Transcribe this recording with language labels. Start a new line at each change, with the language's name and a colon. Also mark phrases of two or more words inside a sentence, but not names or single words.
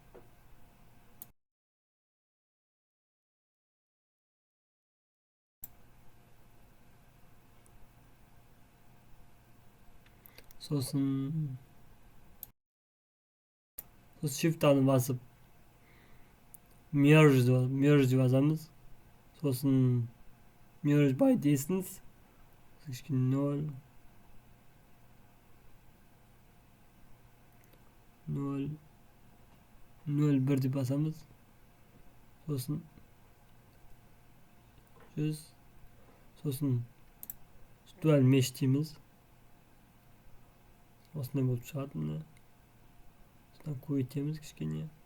Kazakh: Сосын shift-аны басып merge деп жазамыз.
English: Сосын merge by distance.
Kazakh: Кішкене 0.1 деп басамыз. Сосын 100. Сосын
English: dual mesh
Kazakh: дейміз. Осындай болып шығады міне. Сосын көбейтеміз кішкене.